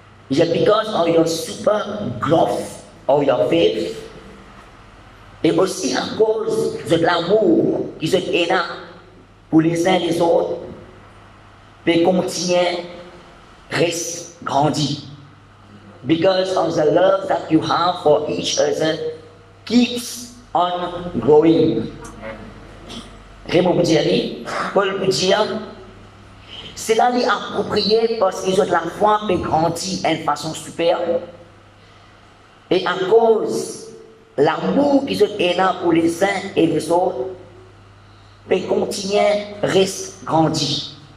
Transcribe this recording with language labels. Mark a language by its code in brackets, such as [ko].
[en] Just because of your super growth of your faith, [fr] et aussi à cause de l'amour qui est là pour les uns et les autres, peut continuer, reste grandi. [en] Because of the love that you have for each other keeps on growing. [fr] Raymond peut dire, Paul peut dire, cela est approprié parce que la foi peut grandir d'une façon superbe. Et à cause de l'amour qui est là pour les uns et les autres, peut continuer, reste grandir.